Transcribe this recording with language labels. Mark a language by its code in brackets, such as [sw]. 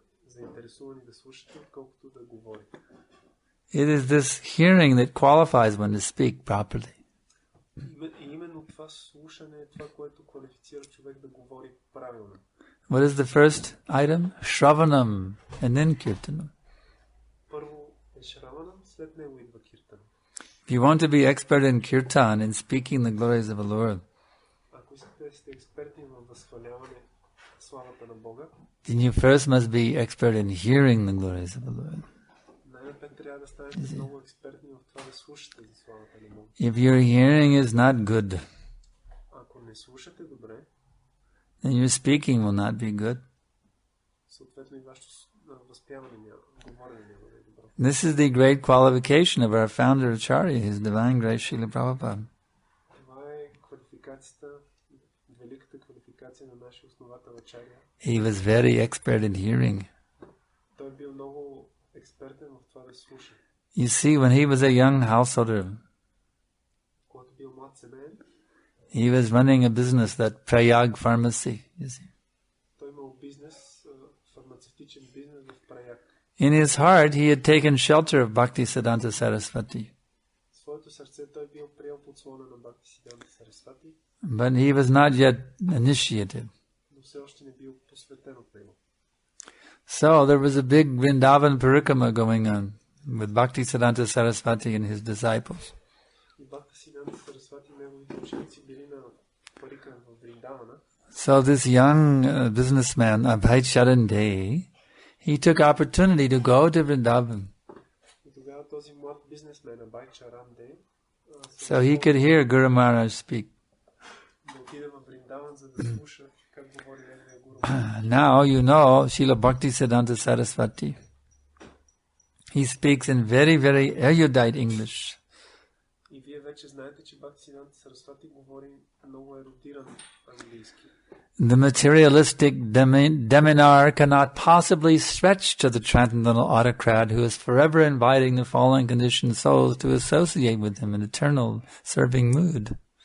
[bg] заинтересувани да слушате, отколкото да говорите. [en] It is this hearing that qualifies one to speak properly. [bg] И именно това слушане е това, което квалифицира човек да говори правилно. [en] What is the first item? Shravanam and then kirtanam. [bg] Първо е шраванам, след него идва киртан. [en] If you want to be expert in kirtan, in speaking the glories of the Lord, [bg] Ако искате да сте експерти в възхваляване славата на Бога, [en] then you first must be expert in hearing the glories of the Lord. [bg] най-напред трябва да станете много експертни в това да слушате за славата на Бога. [en] If your hearing is not good, [bg] Ако не слушате добре, [en] then your speaking will not be good. [bg] съответно и вашето възпяване няма, говорене няма да е добро. [en] This is the great qualification of our founder Acharya, His Divine Grace Srila Prabhupada. [bg] Това е квалификацията, великата квалификация на нашия основател Ачаря. [en] He was very expert in hearing. [bg] Той бил много експертен в това да слуша. [en] You see, when he was a young householder, [bg] Когато бил млад семейен, [en] he was running a business, that Prayag pharmacy, you see. [bg] той имал бизнес, фармацевтичен бизнес в Праяг. [en] In his heart, he had taken shelter of Bhaktisiddhanta Saraswati, [bg] В своето сърце той бил приел подслона на Бхактисиданта Сарасвати, [en] but he was not yet initiated. [bg] но все още не бил посветен от него. [en] So there was a big Vrindavan parikrama going on with Bhaktisiddhanta Saraswati and his disciples. [bg] И Бхактисиданта Сарасвати и неговите ученици били на парика в Вриндавана. [en] So this young businessman, Abhay Charan Dey, he took opportunity to go to Vrindavan [bg] И тогава този млад бизнесмен, Абай Чаран Дей, [en] so he could hear Guru Maharaj speak. [bg] да отиде в Вриндаван, за да слуша как говори неговия гуру. [en] Now you know Srila Bhaktisiddhanta Saraswati. He speaks in very, very erudite English. [bg] И вие вече знаете, че Бхактисиданта Сарасвати говори много ерудиран английски. [en] The materialistic deminar cannot possibly stretch to the transcendental autocrat who is forever inviting the fallen conditioned souls to associate with him in eternal serving mood.